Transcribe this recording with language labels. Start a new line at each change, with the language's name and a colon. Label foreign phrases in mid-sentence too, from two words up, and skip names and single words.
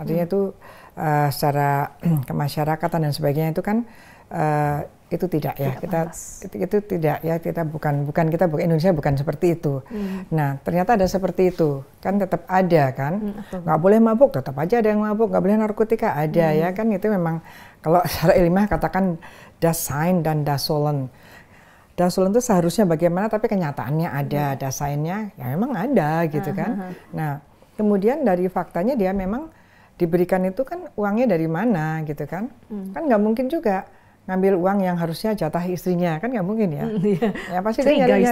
Indonesian: Artinya itu secara kemasyarakatan dan sebagainya itu kan itu tidak ya, itu tidak ya, kita bukan Indonesia bukan seperti itu. Nah ternyata ada seperti itu kan, tetap ada kan. Nggak boleh mabuk, tetap aja ada yang mabuk. Nggak boleh narkotika, ada ya kan. Itu memang kalau secara ilmiah katakan
German: das Sein
Indonesian: dan
German: das Sollen. Das Sollen
Indonesian: itu seharusnya bagaimana, tapi kenyataannya ada.
German: Das Sein-
Indonesian: nya ya memang ada gitu kan. Nah kemudian dari faktanya dia memang diberikan itu kan uangnya dari mana gitu kan. Kan nggak mungkin juga ngambil uang yang harusnya jatah istrinya, kan nggak mungkin ya. Ya pasti dia nyari